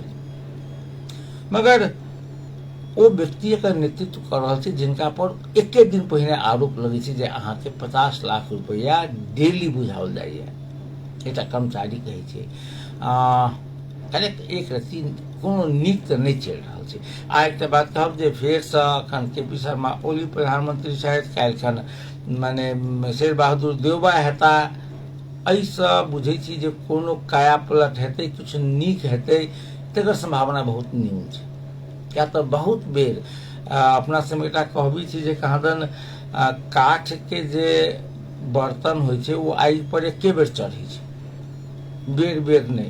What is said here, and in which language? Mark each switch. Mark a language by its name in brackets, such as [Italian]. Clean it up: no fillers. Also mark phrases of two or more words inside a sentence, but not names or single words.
[Maithili] मगर ओ व्यक्ति एकर नेतृत्व कर रहल छै जिनका पर एके दिन पहिने आरोप लगे छै जे अहाँ के 50 लाख रुपया डेली बुझाओल जाइए। एकटा कर्मचारी कहै छै कनेक एक रत्ती कोनो नीक तऽ नहि चलि रहल छै। आ एकटा बात कहब जे फेरसँ अखन के.पी. शर्मा ओली प्रधानमंत्री छथि, काल्हिखन माने शेर बहादुर देउबा हेता। एहिसँ बुझै छी जे कोनो काया पलट हेतै, किछु नीक हेतै, तकर संभावना बहुत न्यून छै। क्या तऽ बहुत बेर अपना सबमे एकटा कहबी छै जे कहादन काठ के जे बर्तन होइ छै ओ आगि पर एके बेर चढ़ै छै, बेर बेर नहीं।